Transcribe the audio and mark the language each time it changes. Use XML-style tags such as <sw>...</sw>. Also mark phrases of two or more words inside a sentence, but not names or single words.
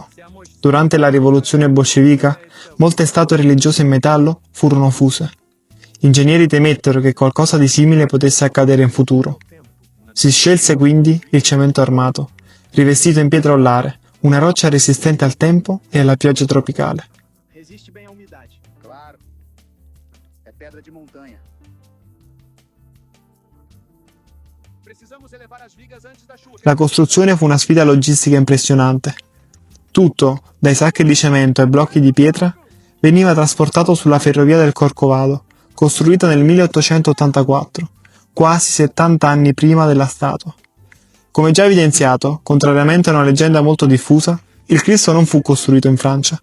<it>Durante la rivoluzione bolscevica, molte statue religiose in metallo furono fuse. Gli ingegneri temettero che qualcosa di simile potesse accadere in futuro. Si scelse quindi il cemento armato, rivestito in pietra ollare, una roccia resistente al tempo e alla pioggia tropicale.</it> <pt>Resiste bem à umidade. Claro. É pedra de montanha. Precisamos elevar as vigas antes da chuva.</pt> <it>La costruzione fu una sfida logistica impressionante. Tutto, dai sacchi di cemento ai blocchi di pietra, veniva trasportato sulla ferrovia del Corcovado, costruita nel 1884, quasi 70 anni prima della statua. Come già evidenziato, contrariamente a una leggenda molto diffusa, il Cristo non fu costruito in Francia.</it>